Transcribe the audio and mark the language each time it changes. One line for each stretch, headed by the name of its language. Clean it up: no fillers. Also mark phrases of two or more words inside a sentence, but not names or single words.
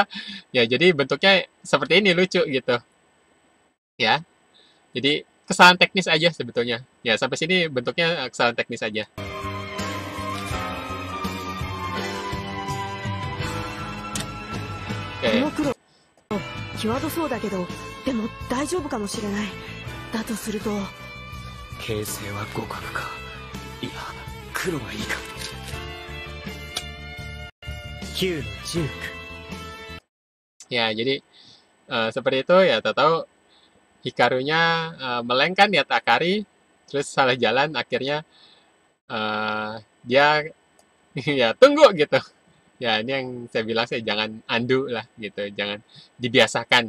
Indonesian: Ya, jadi bentuknya seperti ini, lucu gitu. Ya, jadi kesalahan teknis aja sebetulnya. Ya, sampai sini bentuknya kesalahan teknis aja. Oke.
Japanese: 際どそうだけど、でも大丈夫かもしれない。だとすると形勢は互角か、いや黒がいいか。 9の19。
Indonesian: Ya, jadi seperti itu ya. Tahu-tahu Hikarunya meleng kan lihat Akari, terus salah jalan, akhirnya dia ya tunggu gitu. Ya, ini yang saya bilang, saya jangan undo lah gitu, jangan dibiasakan.